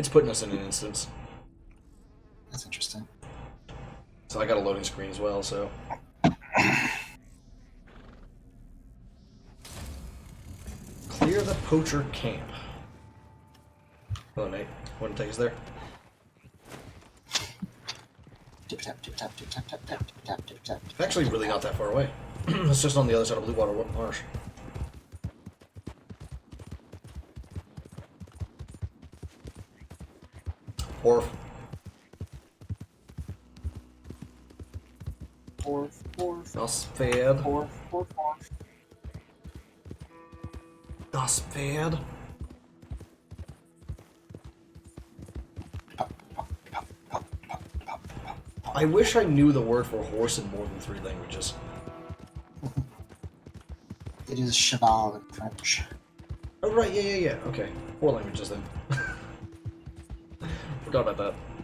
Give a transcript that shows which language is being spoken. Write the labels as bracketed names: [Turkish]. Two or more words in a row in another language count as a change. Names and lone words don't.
[English] It's putting us in an instance. That's interesting. So I got a loading screen as well, so. Clear the poacher camp. Hello, Nate. Want to take us there? Tip tap tip tap tip tap tap tap tip tap tip tap. It's actually really not that far away. It's just on the other side of Blue Water Marsh. Orf. Orf, orf, [German] Das Pferd. orf, orf, orf. Das Pferd. [English] I wish I knew the word for horse in more than 3 languages. It is cheval in French. Oh, right, yeah. Okay. 4 languages then. Forgot about that.